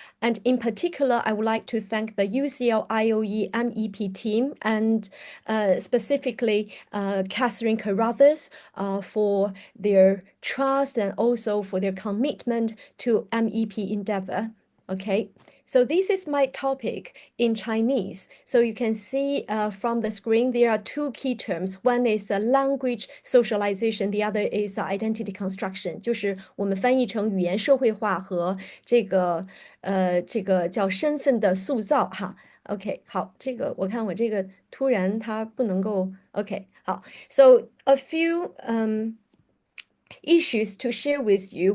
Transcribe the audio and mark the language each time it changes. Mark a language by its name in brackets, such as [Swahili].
[English] And in particular, I would like to thank the UCL IOE MEP team and specifically Catherine Carruthers for their trust and also for their commitment to MEP endeavor. Okay, so this is my topic in Chinese. So you can see from the screen, there are two key terms. One is language socialization, the other is identity construction，就是我们翻译成语言社会化和这个叫身份的塑造哈。 [Chinese] OK，好，这个我看我这个突然它不能够 OK，好， so a few issues to share with you.